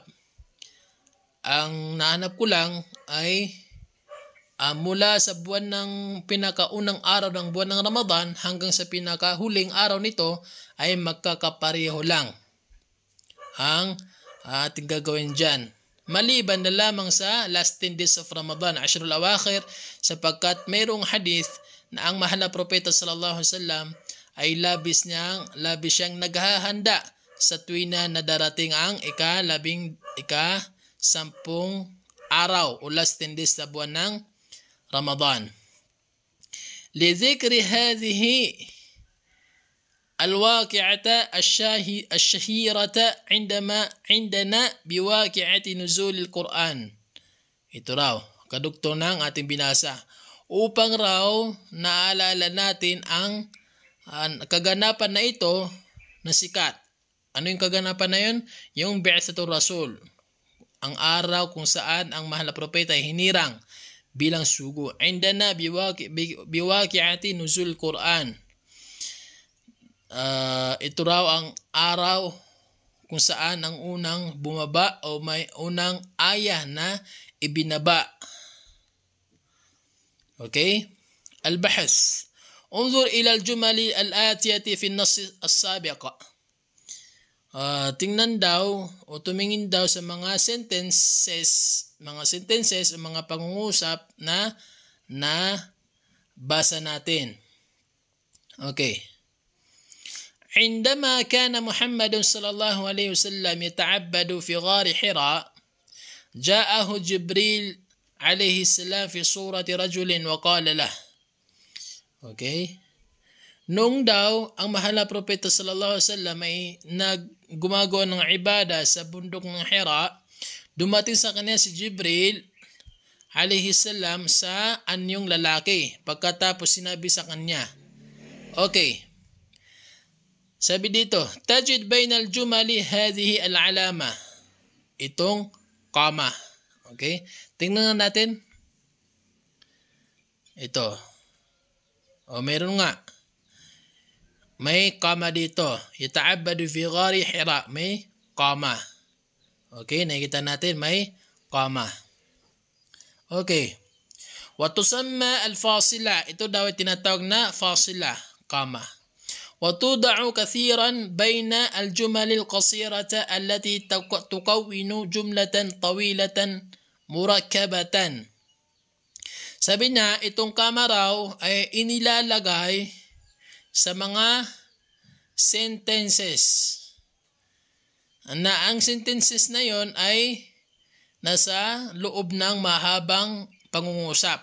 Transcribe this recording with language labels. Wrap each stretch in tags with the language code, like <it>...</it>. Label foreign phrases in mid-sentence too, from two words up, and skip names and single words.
<tl>Ang nahanap ko lang ay mula sa buwan ng pinakaunang araw ng buwan ng Ramadan hanggang sa pinakahuling araw nito ay magkakapareho lang ang ating gagawin dyan. Maliban na lamang sa</tl> <en>last 10 days of Ramadan,</en> <ar>العشر الأواخر,</ar> <tl>sapagkat mayroong hadith na ang mahal na propeta</tl> <ar>صلى الله عليه وسلم</ar> <tl>ay labis siyang naghahanda sa tuwina na darating ang ika-10 araw o</tl> <en>last 10 days</en> <tl>sa buwan ng Ramadan.</tl> <ar>لذكر هذه الواقعة الشهيرة عندنا بواقعة نزول القرآن.</ar> <tl>Ito raw, kadugtong ng ating binasa. Upang raw naalala natin ang kaganapan na ito na sikat. Ano yung kaganapan na yun? Yung</tl> <ar>بعثة الرسول.</ar> <tl>Ang araw kung saan ang mahal na propeta ay hinirang bilang sugo.</tl> <ar>عندنا بواقعة نزول القرآن.</ar> <tl>Ito raw ang araw kung saan ang unang bumaba o may unang ayah na ibinaba.</tl> <ar>Okay? Al-bahs. انظر إلى الجمل الآتية في النص السابق.</ar> <tl>Tingnan daw o tumingin daw sa mga sentences o mga pangungusap na basa natin. Okay.</tl> <ar>عندما كان محمد صلى الله عليه وسلم يتعبد في غار حراء جاءه جبريل عليه السلام في صورة رجل وقال له.</ar> <tl>Okay. Noong daw ang mahal na propeta</tl> <ar>صلى الله عليه وسلم</ar> <tl>ay gumagawa ng ibada sa bundok ng Hira, dumating sa kanya si Jibril</tl> <ar>عليه السلام</ar> <tl>sa anyong lalaki. Pagkatapos sinabi sa kanya, okay, sabi dito,</tl> <ar>تجد بين الجمل هذه العلامة.</ar> <tl>Itong kama. Okay? Tingnan natin. Ito. O meron nga. May kama dito.</tl> <ar>يتعبد في غار حراء.</ar> <tl>May kama. Okay, nakikita natin may kama.</tl> <ar>Okay. وتسمى الفاصلة.</ar> <tl>Ito daw ay tinatawag na fasila, kama.</tl> <ar>وتوضع كثيرا بين الجمل القصيرة التي تكون جملة طويلة مركبة.</ar> <tl>Sabi niya, itong kama raw ay inilalagay sa mga sentences. Na ang sentences na yon ay nasa loob ng mahabang pangungusap.</tl>